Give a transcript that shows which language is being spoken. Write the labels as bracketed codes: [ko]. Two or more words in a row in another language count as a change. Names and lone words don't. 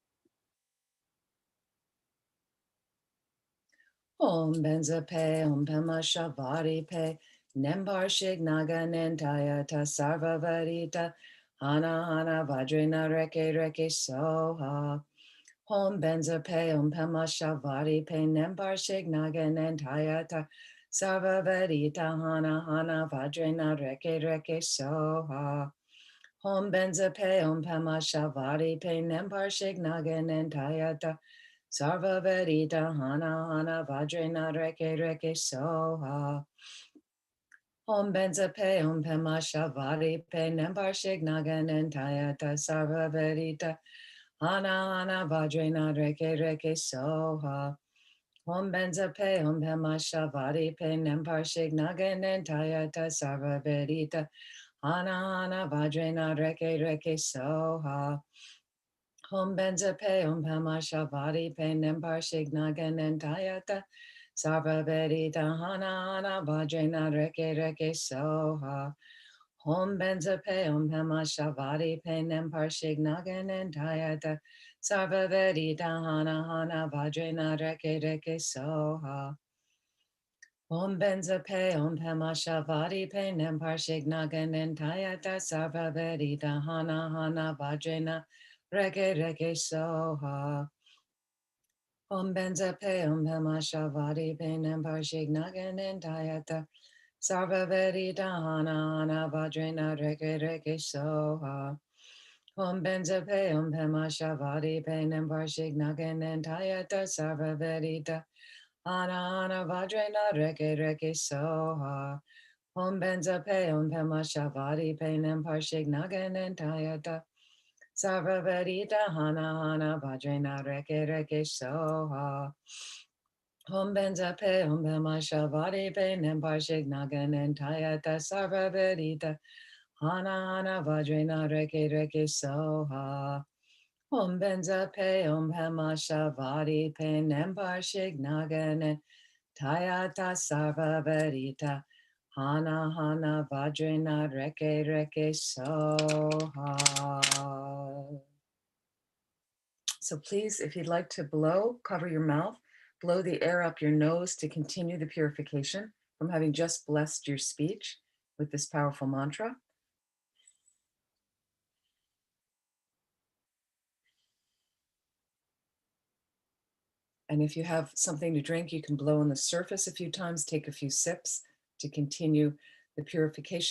[sa] Om Benza Pe, Om Pema Shavari Pe, Nembar Shig Naga Nentayata Sarva Varita, Hana Hana Vajrina Reke Reke Soha. Om Benza Pe, Om Pema Shavari Pe, Nembar Shig Naga Nentayata Sarva Varita, Hana Hana Vajrina Reke Reke Soha. Om Benza Pe, Om Pema Shavari Pe, Nembar Shig Naga Nentayata Sarva Vedita Hana Hana Vajrina Reke Reke Soha. Om Benza Pe, Om Pema Shavari Pe, Nembar Shig Naga Nentayata Sarva Vedita Hana Hana Vajrina Reke Reke Soha. Om Benza Pe, Om Pema Shavari Pe, Nembar Shig Naga Nentayata Sarva Vedita Hana Hana Vajrina Reke Reke Soha. Om benza pe om pama shavadi pe nempar shignagan and tayata. Sarva vedi dahana hana vajrena reke reke soha. Om benza pe om pama shavadi pe nempar shignagan and tayata. Sarva vedi dahana hana vajrena reke reke soha. Om benza pe om pama shavadi pe nempar shignagan and tayata. Sarva vedi dahana hana vajrena reke reke soha. Om benza pe om pama shavadi pe nempar shignagan and tayata. Sarva vedi dahana hana vajrena reke reke soha. Om benza pe om pama shavadi pe nempar shignagan and tayata. Sarva vedi dahana hana vajrena reke reke soha. Om benza pe om pama shavadi pe nempar shignagan and tayata. Sarva vedi dahana hana vajrena reke reke soha. Om benza pe om pama shavadi pe nempar shignagan and tayata. Sarva vedi dahana hana vajrena reke reke soha. Om benza pe om pama shavadi pe nempar shignagan and tayata. Sarva vedi dahana hana vajrena reke reke soha. [en] So please, if you'd like to blow, cover your mouth, blow the air up your nose to continue the purification from having just blessed your speech with this powerful mantra. And if you have something to drink, you can blow on the surface a few times, take a few sips to continue the purification.